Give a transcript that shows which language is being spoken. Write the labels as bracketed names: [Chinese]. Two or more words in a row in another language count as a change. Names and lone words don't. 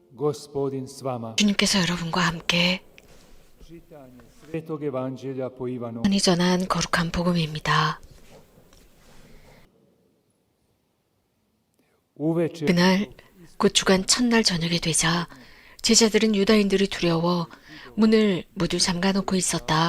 [Croatian] Gospodin s vama. [Korean] 주님께서 여러분과 함께 [Croatian] Čitanje Svetog Evanđelja po Ivanu. [Korean] 흔히 전한 거룩한 복음입니다. Uveče 그날 곧 주간 첫날 저녁이 되자 제자들은 유다인들이 두려워 문을 모두 잠가놓고 있었다.